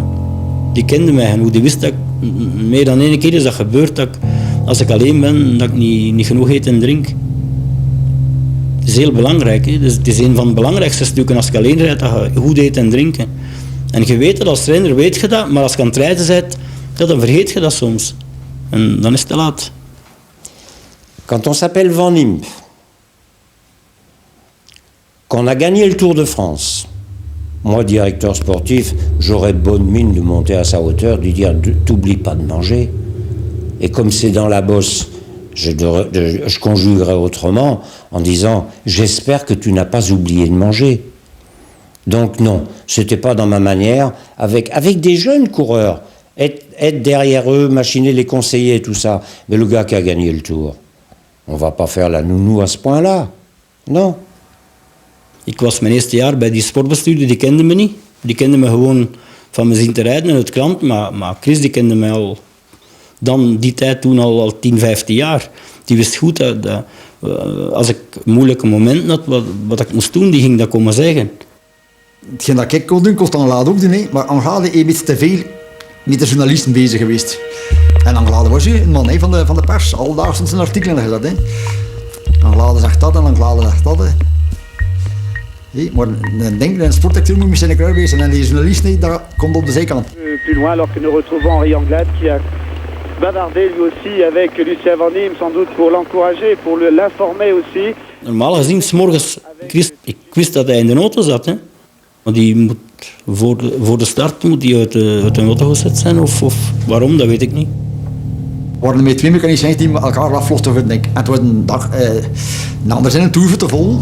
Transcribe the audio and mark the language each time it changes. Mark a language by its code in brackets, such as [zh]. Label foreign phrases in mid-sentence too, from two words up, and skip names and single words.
[nl] Die kende mij genoeg, die wist dat meer dan 1 keer is dat gebeurd, dat ik, als ik alleen ben, dat ik niet genoeg eet en drink. Het is heel belangrijk, hè? Dus het is een van de belangrijkste stukken als je alleen rijdt, dat je goed eet en drinken. En je weet dat als trainer, weet je dat, maar als je aan het rijden bent, dan vergeet je dat soms. En dan is het te laat. [fr] Quand on s'appelle Van Impe, qu'on a gagné le Tour de France, moi, directeur sportif, j'aurais bonne mine de monter à sa hauteur, de lui dire « t'oublies pas de manger ». Et comme c'est dans la bosse, je conjuguerais autrement en disant « j'espère que tu n'as pas oublié de manger ». Donc non, c'était pas dans ma manière, avec des jeunes coureurs, être derrière eux, machiner, les conseiller et tout ça. Mais le gars qui a gagné le Tour, on va pas faire la nounou à ce point-là, non. [nl] Ik was mijn eerste jaar bij die sportbestuurder, die kende me niet. Die kende me gewoon van me zien te rijden in het krant, maar Chris die kende mij al dan die tijd toen al 10, 15 jaar. Die wist goed dat als ik moeilijke momenten had, wat ik moest doen, die ging dat komen zeggen. Hetgeen dat ik kon doen, kon Anglade ook doen, hè. Maar Anglade is iets te veel met de journalisten bezig geweest. En Anglade was een man hè, van de pers, aldaar stond zijn artikelen gezet. Hè. Anglade zegt dat en Anglade zegt dat. Hè. Hey, maar dan denk ik, een sportacteur moet misschien een kruis wezen en die journalist niet, dat komt op de zijkant. [fr] Plus loin, alors que nous retrouvons Henri Anglade qui a bavardé lui aussi avec Lucien Van Impe, sans doute pour l'encourager, pour l'informer aussi. [nl] Normaal gezien, 's morgens, ik wist dat hij in de auto zat. Hè. Maar die moet voor de start moet die uit de auto gezet zijn, of waarom, dat weet ik niet. We waren met twee mechaniciëns die elkaar aflosten. En het was een dag, een ander zijn een toer te vol.